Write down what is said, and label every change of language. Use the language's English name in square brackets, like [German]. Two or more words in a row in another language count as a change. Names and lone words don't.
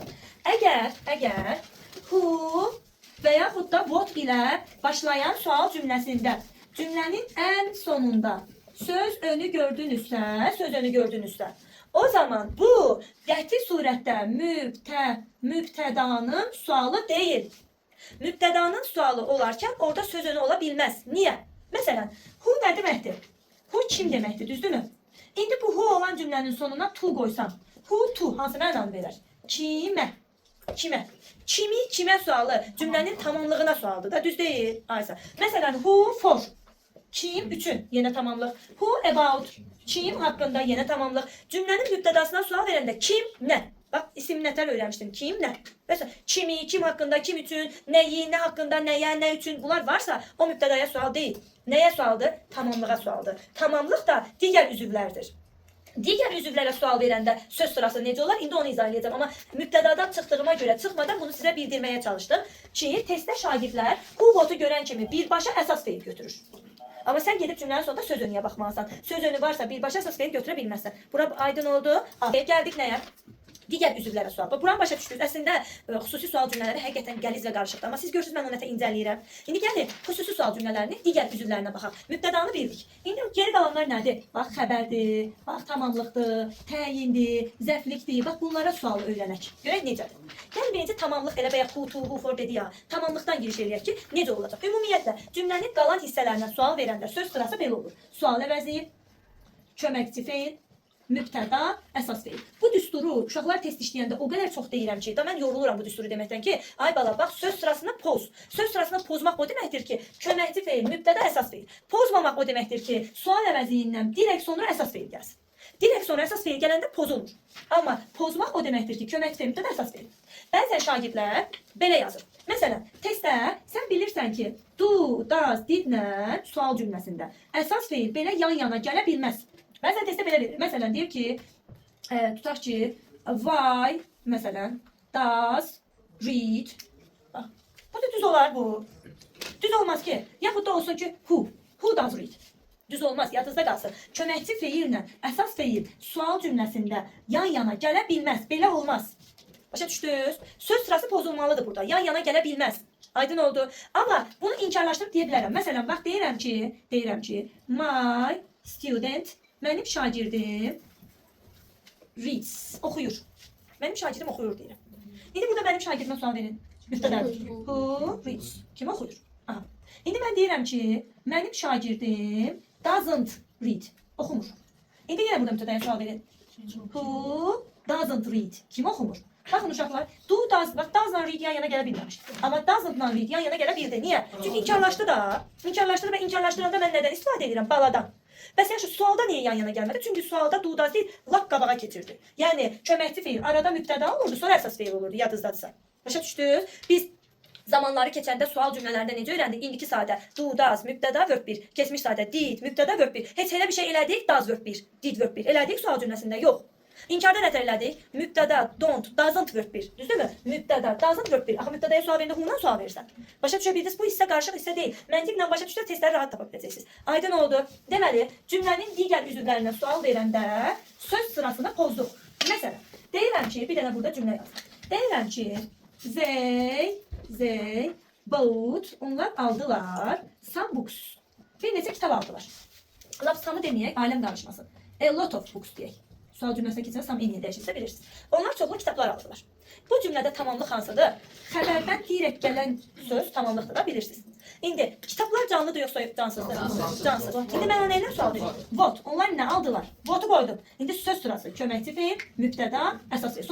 [Azerbaijani] Əgər who və yaxud da what ilə başlayan sual cümləsində cümlənin ən sonunda söz önü gördünüzsə, o zaman bu qəti surətdə mübtədanın sualı deyil. Mübtədanın sualı olarkən orada söz önü ola bilməz. Niyə? Məsələn, who nə deməkdir? Who kim deməkdir, düzdürmü? İndi bu [English] who olan [Azerbaijani] cümlənin sonuna to qoysam, [English] who to [Azerbaijani] hansı mənanı verər? Kimə? Kimə sualı? Cümlənin tamamlığına sualdır da, düz deyil. Aysa. Məsələn, [English] who for? [Azerbaijani] Kim üçün? Yenə tamamlıq. [English] Who about? [Azerbaijani] Kim haqqında? Yenə tamamlıq. Cümlənin mübtədasına sual verəndə kim, nə? Bax, isim nətər öyrənmişdim. Kim, nə? Məsələn, kimi, kim haqqında, kim üçün, nəyi, nə haqqında, nəyə, nə üçün bunlar varsa o mübtədaya sual deyil. Nəyə sualdır? Tamamlığa sualdır. Tamamlıq da digər üzvlərdir. Digər üzvlərə sual verəndə söz sırası necə olar? İndi onu izah edəcəm. Amma mübtədadan çıxdığıma görə çıxmadan bunu sizə bildirməyə çalışdım ki, testdə şagirdlər [English] who what- [Azerbaijani] u görən kimi birbaşa əsas feil götürür. Amma sən gedib cümlənin sonunda söz önüyə baxmalısan. Söz önü varsa birbaşa əsas feil götürə bilməzsən. Bura aydın oldu. Gəldik nəyə? Digər üzvlərə sual. Buranı başa düşdünüz. Əslində xüsusi sual cümlələri həqiqətən qəliz və qarışıqdır. Amma siz görürsünüz, mən onu nətə incələyirəm. İndi gəlin xüsusi sual cümlələrini digər üzvlərinə baxaq. Mübtədanı bildik. İndi geri qalanlar nədir? Bax, xəbərdir, bax, tamamlıqdır, təyindir, zəflikdir. Bax, bunlara sual öyrənək. Görək necədir? Gəlin birinci tamamlıq elə bayaq [English] who, to, who for [Azerbaijani] dedi ya. Tamamlıqdan giriş eləyək ki, necə olacaq? Ümumiyyətlə, cümlənin qalan hissələrinə sual verəndə söz sırası belə olur. Sual əvəzi, köməkçi feil, mübtəda, əsas feil. Bu düsturu uşaqlar test işləyəndə o qədər çox deyirəm ki, mən yoruluram bu düsturu deməkdən ki, ay bala, bax, söz sırasını poz. Söz sırasını pozmaq o deməkdir ki, köməkçi feil, mübtəda, əsas feil. Pozmamaq o deməkdir ki, sual əvəziyindən direkt sonra əsas feil gəlsin. Direkt sonra əsas feil gələndə pozulur. Amma pozmaq o deməkdir ki, köməkçi feil, mübtəda, əsas feil. Bəzən şagirdlər belə yazır. Məsələn, testdə sən bilirsən ki, [English] do, does, [Azerbaijani] did-lə sual cümləsində əsas feil belə yan-yana gələ bilməz. Bəzən testdə belə verir. Məsələn, deyir ki, tutaq ki, why, məsələn, [English] does read. [Azerbaijani] Bax, bu da düz olar bu. Düz olmaz ki. Yaxud da olsun ki, [English] who does read. [Azerbaijani] Düz olmaz, yadınızda qalsın. Köməkçi feillə əsas feil sual cümləsində yan-yana gələ bilməz. Belə olmaz. Başa düşdünüz? Söz sırası pozulmalıdır burada. Yan-yana gələ bilməz. Aydın oldu. Amma bunu inkarlaşdırıb deyə bilərəm. Məsələn, bax, deyirəm ki, [English] my student, [Azerbaijani] mənim şagirdim reads, oxuyur. Mənim şagirdim oxuyur deyirəm. İndi burada mənim şagirdimə sual verin. Müftədədir. [English] Who reads? [Azerbaijani] Kim oxuyur? Aha. İndi mən deyirəm ki, mənim şagirdim [English] doesn't read, [Azerbaijani] oxumur. İndi yenə burada müftədəyə sual verin. [English] Who doesn't read? [Azerbaijani] Kim oxumur? Baxın uşaqlar, [English] doesn't read [Azerbaijani] yan yana gələ bilməmiş. Amma [English] doesn't read [Azerbaijani] yan yana gələ bildi. Niyə? Çünki inkarlaşdı da. İnkarlaşdırdı və inkarlaşdıranda mən nədən istifadə edirəm? Baladan. Bəs yaxşı, sualda niyə yan yana gəlmədi? Çünki sualda [English] do does [Azerbaijani] deyil, lap qabağa keçirdi. Yəni, köməkçi feil arada mübtəda olurdu, sonra əsas feil olurdu, yadınızdadırsa. Başa düşdünüz? Biz zamanları keçəndə sual cümlələrində necə öyrəndik? İndiki sadə [English] do, does, [Azerbaijani] mübtəda, [English] verb 1. [Azerbaijani] Keçmiş sadə did, mübtəda, [English] verb 1. [Azerbaijani] Heç elə bir şey elədik, [English] does, verb 1. Did, verb 1. [Azerbaijani] Elədik sual cümləsində? Yox. İnkarda nətər elədik? Mübtəda, [English] don't, doesn't, verb 1. [Azerbaijani] Düzdürmü? [English] Mübtəda, doesn't, verb 1. [Azerbaijani] Axı mübtədaya sual verəndə who-dan sual verirsən. Başa düşə bildiniz? Bu hissə qarışıq hissə deyil. Məntiqlə başa düşsə testləri rahat tapa biləcəksiniz. Aydın oldu. Deməli, cümlənin digər üzvlərinə sual verəndə söz sırasını pozduq. Məsələn, deyirəm ki, bir dənə burada cümlə yazdım. Deyirəm ki, [English] they bought, [Azerbaijani] onlar aldılar [English] some books. [Azerbaijani] Bir neçə kitab aldılar. Lap samı deməyək, aləm qarışmasın. [English] A lot of books deyək. [Azerbaijani] Sual cümləsinə keçən sam eniyə dəyişilsə bilirsiniz. Onlar çoxlu kitablar aldılar. Bu cümlədə tamamlıq hansıdır? Xəbərdən direkt gələn söz tamamlıqdır da bilirsiniz. İndi kitablar canlıdır yoxsa cansızdır? Cansız. İndi mən ona nə sual verirəm? What. Onlar nə aldılar? What'u qoydum. İndi söz sırası köməkçi feil, mübtəda, əsas feil.